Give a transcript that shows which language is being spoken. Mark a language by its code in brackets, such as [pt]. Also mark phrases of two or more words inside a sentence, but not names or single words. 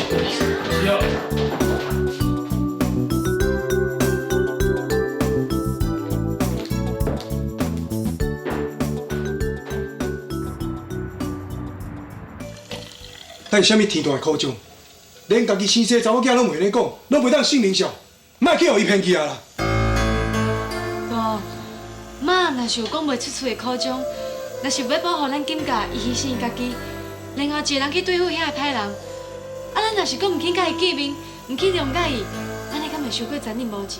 [nan] 是哦。但是啥物天大的苦种，连家己生细查某囝拢袂咧讲，拢袂当信任上，莫去互伊骗去啊啦！无，妈若是有讲袂出嘴的苦种，若是要保护咱金家，伊牺牲伊家己，然后一个人去对付遐个歹人，啊，咱若是讲毋肯甲伊见面，毋肯谅解伊，安尼敢会伤过残忍无情？